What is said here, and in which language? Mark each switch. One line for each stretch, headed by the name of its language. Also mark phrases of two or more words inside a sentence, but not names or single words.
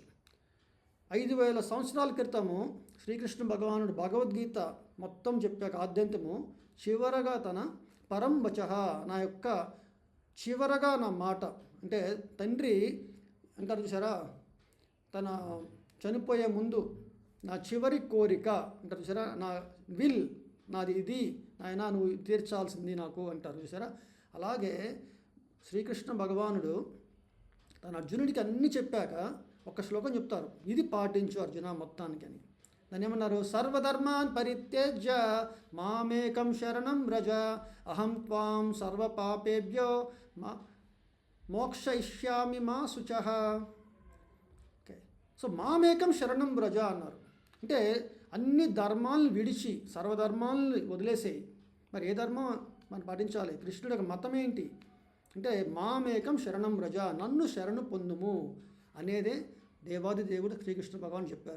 Telugu: 5000 సంవత్సరాల క్రితము శ్రీకృష్ణ భగవానుడు భగవద్గీత మొత్తం చెప్పాక ఆద్యంతము చివరగా తన పరంవచః, నా యొక్క చివరగా నా మాట, అంటే తండ్రి అంటారు చూసారా, తన చనిపోయే ముందు నా చివరి కోరిక అంటారు చూసారా, నా విల్ నాది ఇది, నాయన నువ్వు తీర్చాల్సింది నాకు అంటారు చూసారా. అలాగే శ్రీకృష్ణ భగవానుడు తన అర్జునుడికి అన్నీ చెప్పాక ఒక శ్లోకం చెప్తారు, ఇది పాటించు అర్జున మొత్తానికి అని. దాన్ని ఏమన్నారు,
Sanskrit: సర్వధర్మాన్ పరిత్యజ్య మామేకం శరణం వ్రజ అహం త్వాం సర్వపాపేభ్యో మోక్షయిష్యామి మా శుచః.
Telugu: సో
Sanskrit: మామేకం శరణం వ్రజ
Telugu: అన్నారు. అంటే అన్ని ధర్మాలను విడిచి సర్వధర్మాలను వదిలేసేయి. మరి ఏ ధర్మం మనం పాటించాలి? కృష్ణుడి యొక్క మతం ఏంటి అంటే
Sanskrit: మామేకం శరణం వ్రజ,
Telugu: నన్ను శరణు పొందుము అనేదే దేవాది దేవుడు శ్రీకృష్ణ భగవాన్ చెప్పారు.